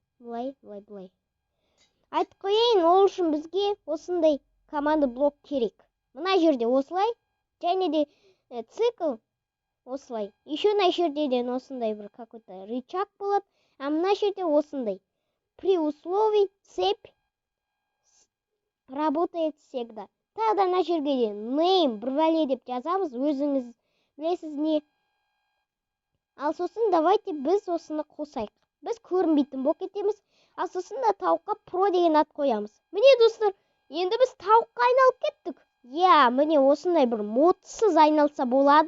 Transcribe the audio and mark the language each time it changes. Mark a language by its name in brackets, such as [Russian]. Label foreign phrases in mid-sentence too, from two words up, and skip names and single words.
[Kazakh] Бұлай. Айтып қояйын, ол үшін бізге осындай команда блок керек. Мына жерде осылай, және де цикл осылай. Еще мына жерден осындай бір [Russian] какой-то рычаг [Kazakh] болады, а мына жерде осындай. [Russian] При условии цепь работает всегда. [Kazakh] Тогда мына жерге де name бір бәле деп жазамыз, өзіңіз білесіз не. Ал сосын давайте біз осыны қосайық. Біз көрінбейтін болып кетеміз. Ал сосын да тауыққа про деген ат қоямыз. Міне достар, енді біз тауыққа айналып кеттік. Міне осындай бір модсыз айналса болады.